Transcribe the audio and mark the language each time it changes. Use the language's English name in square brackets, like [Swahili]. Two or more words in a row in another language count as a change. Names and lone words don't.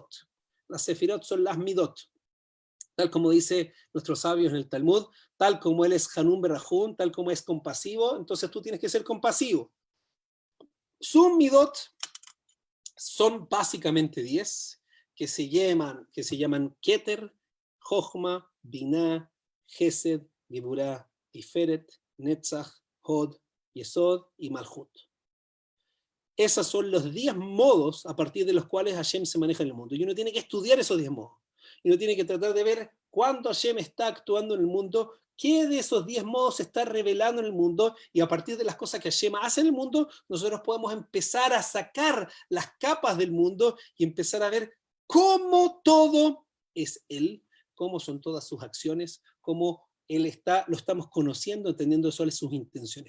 [Spanish] Las sefirot son las midot. Tal como dice nuestros sabios en el Talmud, tal como él es [Hebrew] חנון ורחום, [Spanish] tal como es compasivo, entonces tú tienes que ser compasivo. Sus midot son básicamente 10, que se llaman Keter, Jochma, Binah, Gesed, Geburah, Tiferet, Netzach, Hod, Yesod y Malhut. Esos son los 10 modos a partir de los cuales Hashem se maneja en el mundo. Y uno tiene que estudiar esos 10 modos. Y uno tiene que tratar de ver cuándo Hashem está actuando en el mundo, qué de esos 10 modos se está revelando en el mundo, y a partir de las cosas que Hashem hace en el mundo, nosotros podemos empezar a sacar las capas del mundo y empezar a ver cómo todo es Él, cómo son todas sus acciones, cómo Él está, lo estamos conociendo, entendiendo cuáles son sus intenciones.